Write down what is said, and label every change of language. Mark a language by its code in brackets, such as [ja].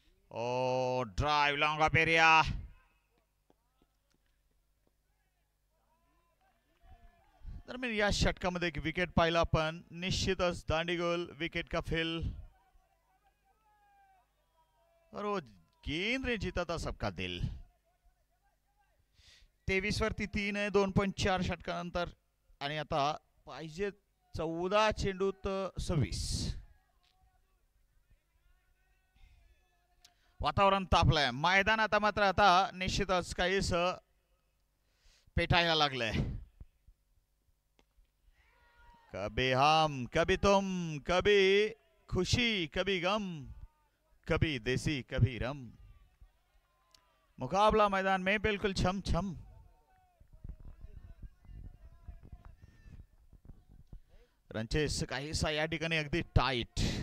[en] ओ drive long off area. [mr] दरम्यान या षटकामध्ये एक विकेट पाहिला पण निश्चितच दांडीगोल विकेट का फेल. [hi] और वो गेंद ने जीता था सबका दिल. [mr] 23 वरती 3 आहे 2.4 षटकानंतर आणि आता पाहिजे 14 चेंडूत 26. वातावरण तापलंय मैदान. आता मात्र आता निश्चितच काहीस पेटायला लागलंय. [hi] कभी हम कभी तुम, कभी खुशी कभी गम, कभी देसी कभी रम. मुकाबला मैदान में बिल्कुल छम छम. [mr] रंचेस काहीसा या ठिकाणी अगदी टाईट.